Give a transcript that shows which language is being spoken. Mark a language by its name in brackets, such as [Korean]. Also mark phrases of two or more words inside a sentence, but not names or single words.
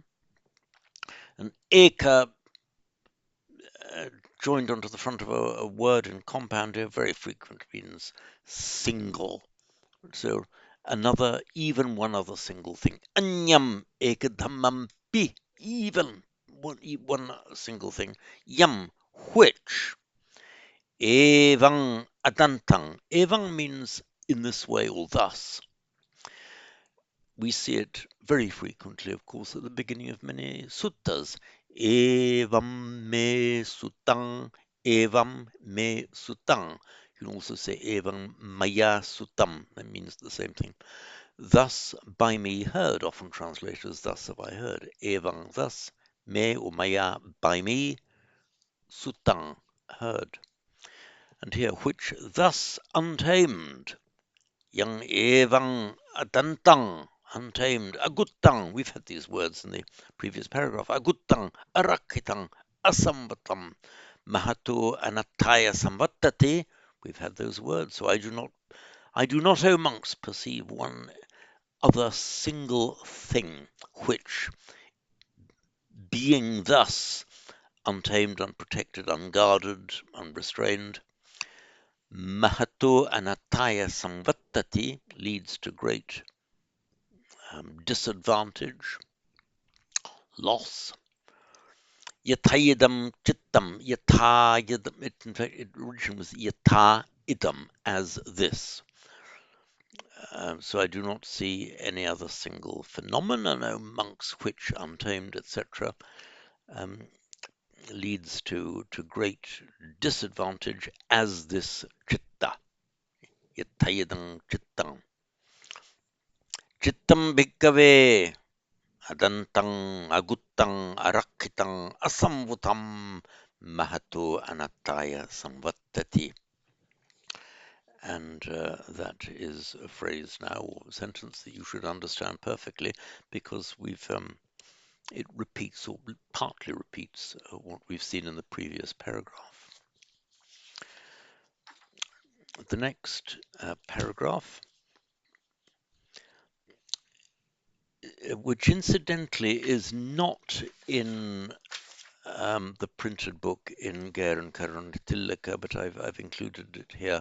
[English] And eka, joined onto the front of a word in compound here, very frequent, means single. So even one other single thing. [Pali] Anyam ekadhammampi, [English] even one single thing. Yam, which. [Pali] Evang adantang. [English] Evang means in this way or thus. We see it very frequently, of course, at the beginning of many suttas. [Pali] Evam me sutang, evam me sutang. [English] You can also say [Pali] evam maya sutam. [English] That means the same thing. Thus by me heard, often translated as thus have I heard. Evam thus, me or maya by me, sutang heard. And here, which thus untamed. [Pali] Yang evang adantang, untamed, agutang. [English] We've had these words in the previous paragraph. [Pali] Agutang, arakitang, asamvatam, mahatu anataya samvattati. [English] We've had those words. So I do not, O monks, perceive one other single thing which, being thus untamed, unprotected, unguarded, unrestrained, [Pali] Mahato anataya samvattati [English] leads to great disadvantage, loss. [Pali] Yatayidam chittam, yatayidam, [English] in fact, it originally was [Pali] yata idam, [English] as this. So I do not see any other single phenomenon, O monks, which, untamed, etc., leads to great disadvantage as this chitta. [Pali] Yatayidam chittam. Chittam bhikkave adantang agutang arakkitang asamvutam mahato anattaya samvattati. [English] And that is a phrase now, or a sentence that you should understand perfectly, because it repeats, or partly repeats, what we've seen in the previous paragraph. The next paragraph, which incidentally is not in the printed book in G&K Lesson, but I've included it here.